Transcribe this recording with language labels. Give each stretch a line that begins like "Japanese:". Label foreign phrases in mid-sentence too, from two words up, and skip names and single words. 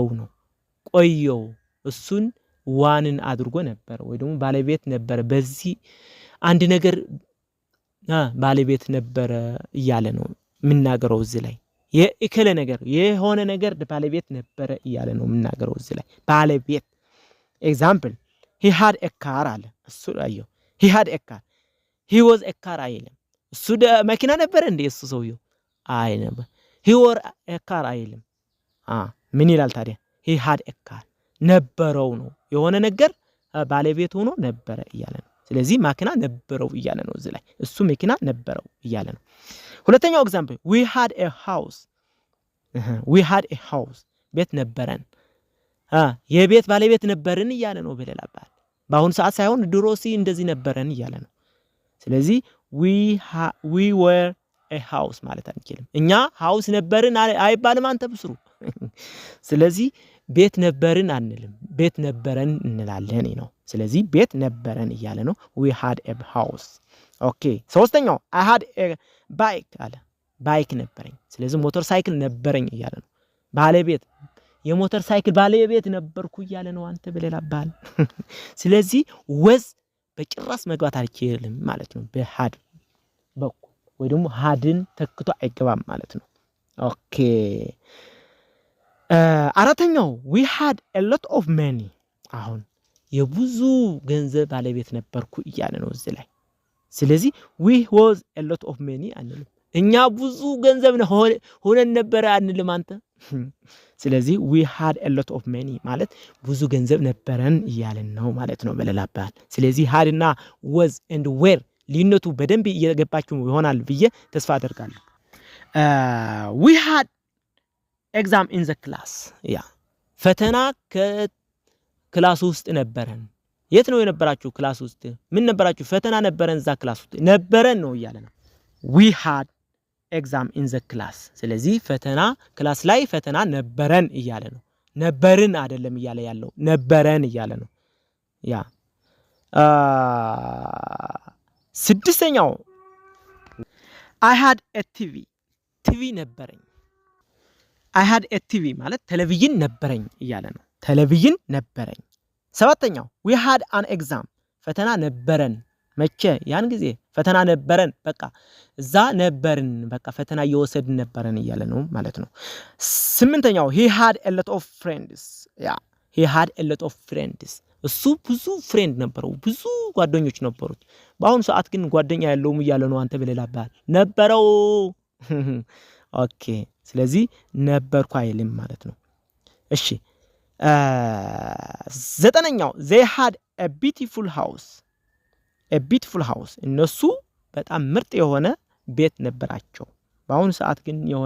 Amharic: ነው ቆየው እሱን ዋንን አድርጎ ነበር ወይ ደግሞ ባለቤት ነበር በዚህ አንድ ነገር ባለቤት ነበር ይያለ ነው ምናገረው እዚህ ላይ የእከለ ነገር የሆነ ነገር ባለቤት ነበር ይያለ ነው ምናገረው እዚህ ላይ ባለቤት ኤግዛምፕል
English: he had a car
Amharic: አለ እሱ አየው
English: he had a car he was a car
Amharic: አይልም እሱ መኪና ነበር እንዴ እሱ ሰውየው አይ ነበር
English: he were a car
Amharic: አይልም ምን ይላል ታዲያ
English: he had a car
Amharic: ነበረው ነው የሆነ ነገር ባለቤት ሆኖ ነበረ ይያለ ነው ስለዚህ መኪና ነበረው ይያለ ነው እዚህ ላይ እሱ መኪና ነበረው ይያለ ነው ሁለተኛው ኤግዛምፕል
English: we had a house
Amharic: ቤት ነበረን የቤት ባለቤት ነበርን ይያለ ነው በሌላ አባባል በአሁን ሰዓት ሳይሆን ድሮሲ እንደዚህ ነበረን ይያለ ነው ስለዚህ
English: we were a house
Amharic: ማለት አንችልም እኛ ሃውስ ነበርን አይባልም አንተ ብስሩ ስለዚህ ቤት ነበርን አንልም ቤት ነበረን እንላለን ነው ስለዚህ ቤት ነበረን ይያለ ነው
English: we had a house okay
Amharic: ሶስተኛው
English: I had a bike
Amharic: አለ ባይክ ነበረኝ ስለዚህ ሞተር ሳይክል ነበረኝ ይያለ ነው ባለቤት የሞተር ሳይክል ባለቤት ነበርኩ ይያለ ነው አንተ በሌላ አባል ስለዚህ was በጭራስ መግባት አልችልም ማለት ነው በhad በኩል ወይ ደግሞ hadን ተክቶ አይገባም ማለት ነው ኦኬ አራተኛው
English: we had a lot of money
Amharic: አሁን የብዙ ገንዘብ ባለቤት ነበርኩ ይያለ ነው እዚህ ላይ ስለዚህ
English: we was a lot of money
Amharic: አንልም እኛ ብዙ ገንዘብ ሆነን ነበር አንልም አንተ ስለዚህ
English: we had a lot of money
Amharic: ማለት ብዙ ገንዘብ ነበረን ይያለን ነው ማለት ነው በሌላ አባባል ስለዚህ had እና
English: was and were
Amharic: ሊነቱ በደንብ እየገባችሁ ይሆናል ብዬ ተስፋ አደርጋለሁ
English: we had exam in the class
Amharic: ፈተና ከክላስ ውስጥ ነበረን የት ነው የነበራችሁ ክላስ ውስጥ ምን ነበራችሁ ፈተና ነበረን እዛ ክላስ ውስጥ ነበረን ነው ይያለ ነው
English: we had exam in the class
Amharic: ስለዚህ ፈተና ክላስ ላይ ፈተና ነበረን ይያለ ነው ነበርን አይደለም ይያለ ያለው ነበረን ይያለ ነው ስድስተኛው
English: I had a TV
Amharic: ነበረኝ
English: I had a TV
Amharic: ማለት ቴሌቪዥን ነበረኝ ይያለ ነው ቴሌቪዥን ነበረኝ ሰባተኛው we
English: had an exam
Amharic: ፈተና ነበረን መቼ ያን ጊዜ ፈተና ነበረን በቃ እዛ ነበርን በቃ ፈተና እየወሰድን ነበረን ይያለ ነው ማለት ነው ስምንተኛው
English: he had a lot of friends he had a lot of friends
Amharic: እሱ ብዙ ፍሬንድ ነበረው ብዙ ጓደኞች ነበሩት በአሁን ሰዓት ግን ጓደኛ ያለውም እያለ ነው አንተ ብለላባል ነበረው ኦኬ ስለዚህ ነበርኩ አይልም ማለት ነው እሺ ዘጠነኛው
English: they had a beautiful house
Amharic: እነሱ በጣም ምርጥ የሆነ ቤት ነበራቸው በአሁን ሰዓት ግን የሆነ